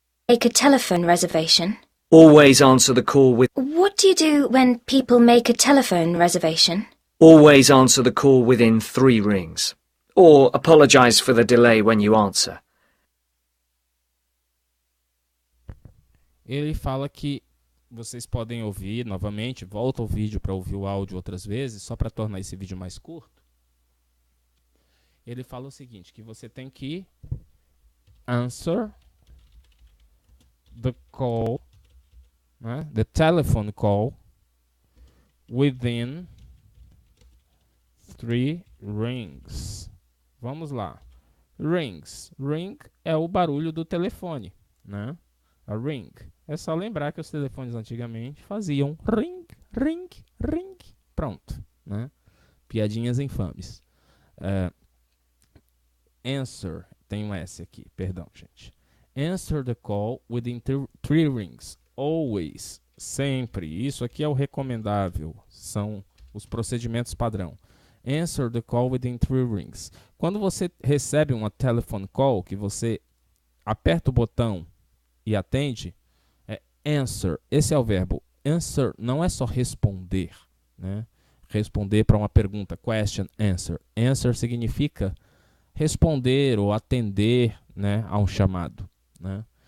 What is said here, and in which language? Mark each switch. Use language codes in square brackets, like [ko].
[en] Make a telephone reservation? Always answer the call with What do you do when people make a telephone reservation? Always answer the call within 3 rings. Or apologize for the delay when you answer. [pt] Ele fala que vocês podem ouvir novamente, volta o vídeo para ouvir o áudio outras vezes, só para tornar esse vídeo mais curto. Ele fala o seguinte, que você tem que [en] answer the call, [pt] né, [en] the telephone call, within 3 rings. [pt] Vamos lá. Rings. Ring é o barulho do telefone, né? A ring. É só lembrar que os telefones antigamente faziam ring, ring, ring. Pronto, né? Piadinhas infames. Answer. Tem um S aqui, perdão, gente. [en] Answer the call within 3 rings. Always. Sempre. [pt] Isso aqui é o recomendável. São os procedimentos padrão. [en] Answer the call within 3 rings. [pt] Quando você recebe uma telephone call, que você aperta o botão e atende, é answer. Esse é o verbo. Answer não é só responder, né? Responder para uma pergunta. Question, answer. Answer significa responder ou atender, né, a um chamado, né?